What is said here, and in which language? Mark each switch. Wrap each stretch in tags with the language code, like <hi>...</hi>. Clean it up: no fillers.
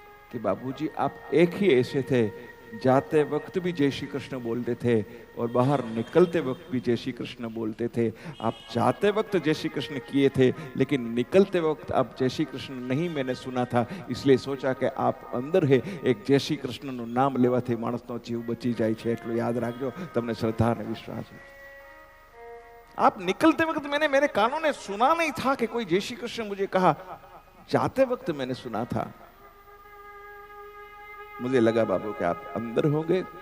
<hi>कि बाबूजी आप एक ही ऐसे थे, जाते वक्त भी जय श्री कृष्ण बोलते थे और बाहर निकलते वक्त भी जय श्री कृष्ण बोलते थे. आप जाते वक्त जय श्री कृष्ण किए थे, लेकिन निकलते वक्त आप जय श्री कृष्ण नहीं मैंने सुना था, इसलिए सोचा कि आप अंदर है.</hi> <gu>एक जय श्री कृष्ण નું નામ લેવાથી માણસનો જીવ બચી જાય છે, એટલું યાદ રાખજો. તમને શ્રદ્ધા અને વિશ્વાસ है.</gu> <hi>आप निकलते वक्त मेरे कानों ने सुना नहीं था कि कोई जय श्री कृष्ण मुझे कहा, जाते वक्त मैंने सुना था. मुझे लगा बाबू कि आप अंदर होंगे.</hi>